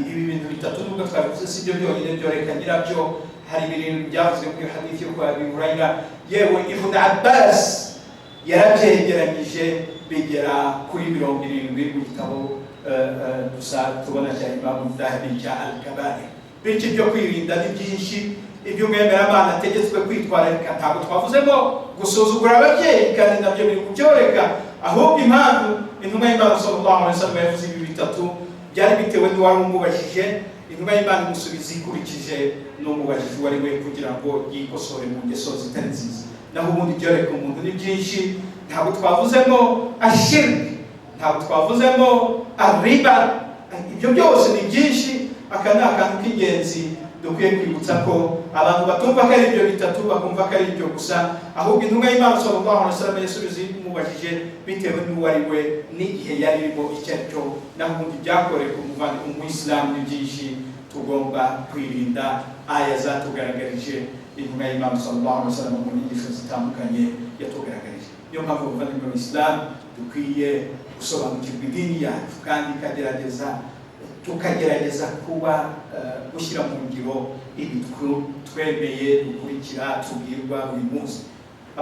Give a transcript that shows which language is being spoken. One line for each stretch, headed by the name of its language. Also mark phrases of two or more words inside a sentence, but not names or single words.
Kinyarwanda: Ibi bintu bitatu nubwo twavuze si byo byonyine byoreka nyirabyo, hari ibintu byavuzwe muri hadithi yo kwa Abi Hurayra, yewe Ibn Abbas yarabyegeranyije bigera kuri 70 mu gitabo gusa tubona cya Imam Dhahabi cya Al-Kabari. Bityo byo kwirinda ni byinshi, ibyo umwemeramana ategetswe kwitwararika. Ntabwo twavuzemo gusuzugura ababyeyi, kandi nabyo biri kubyoreka, ahubwo impamvu intumwa y'Imana
Arabic: صلى الله عليه وسلم
Kinyarwanda: yavuze ibi bitatu byari bitewe n'uwari umubajije. Intumwa y'Imana imusubiza ikurikije n'umubajije uwo ari we, kugira ngo yikosore mu ngeso zitari nziza. Naho ubundi byoreka umuntu ni byinshi. Ntabwo twavuzemo ashirki, ntabwo twavuzemo arriba, ibyo byose ni byinshi. Aka ni akantu k'ingenzi dukwiye kwibutsa ko abantu batumva ko ari ibyo bitatu bakumva ko ari ibyo gusa, ahubwo intumwa y'Imana
Arabic: صلى الله عليه وسلم
Kinyarwanda: yasubiza imubajije bitewe n'uwo ari we n'igihe yari irimo icyo ari cyo. Naho ubundi byakoreka umuvandimwe mu Islam ni byinshi tugomba kwirinda. Aya zatugaragarije intumwa y'Imana
Arabic: صلى الله عليه وسلم
Kinyarwanda: mu nyigisho zitandukanye yatugaragarije. Niyo mpamvu umuvandimwe mu Islam dukwiye gusobanukirwa idini yacu, kandi tukagerageza kuba gushyira mu ngiro ibi twemeye dukurikira tubwirwa buri munsi.